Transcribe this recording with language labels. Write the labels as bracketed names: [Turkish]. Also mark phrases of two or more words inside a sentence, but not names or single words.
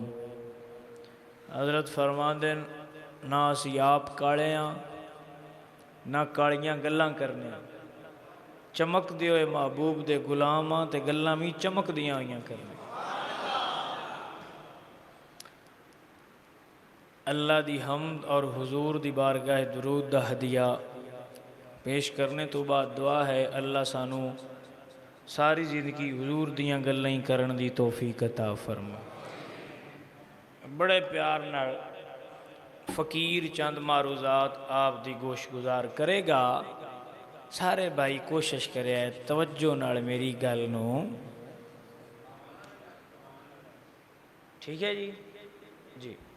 [Punjabi] حضرت فرماندے نہ اسی آپ کالے ہاں نہ کالیاں گلاں کرنے، چمک دے ہوئے محبوب دے غلام ہاں تے گلاں بھی چمک دیاں ہوئیاں کرنے۔ اللہ دی حمد اور حضور دی بارگاہ درود دا ہدیہ پیش کرنے تو بعد دعا ہے اللہ سانو ساری زندگی حضور دیاں گلیں کرن دی توفیق عطا فرما۔ بڑے پیار نال فقیر چند معروضات آپ دی گوش گزار کرے گا۔ سارے بھائی کوشش کرے توجہ نال میری گل نو، ٹھیک ہے جی۔